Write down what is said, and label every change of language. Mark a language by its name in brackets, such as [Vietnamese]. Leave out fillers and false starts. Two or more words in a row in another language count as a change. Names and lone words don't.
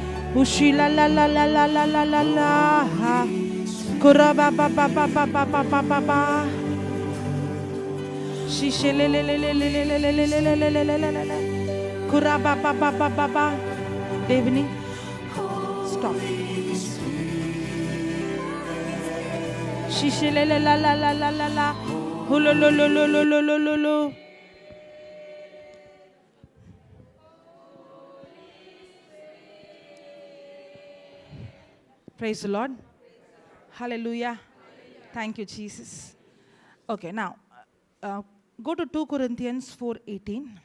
[English] Ushi la la la la la la la la la. Kura ba ba ba ba ba ba ba ba ba ba. Shishe le le le le le le le le le le le le le le le le. Kura ba ba ba ba ba ba. Devani, stop. Shishe le le la la la la la la. Hulo lo lo lo lo lo lo lo lo. Praise the Lord. Hallelujah. Thank you, Jesus. Okay, now go to 2 Corinthians 4:18.